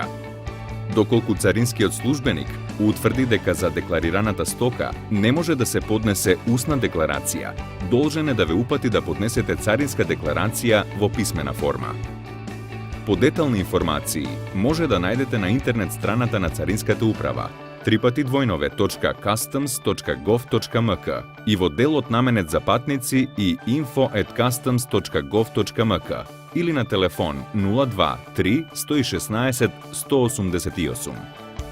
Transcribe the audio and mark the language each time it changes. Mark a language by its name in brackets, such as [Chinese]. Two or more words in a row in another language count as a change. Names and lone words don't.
[Macedonian] Доколку царинскиот службеник утврди дека за декларираната стока не може да се поднесе устна декларација, должен е да ве упати да поднесете царинска декларација во писмена форма. Подетални информации може да најдете на интернет страната на Царинската управа www.customs.gov.mk и во делот наменет за патници и info@customs.gov.mk или на телефон 02 3 116 188.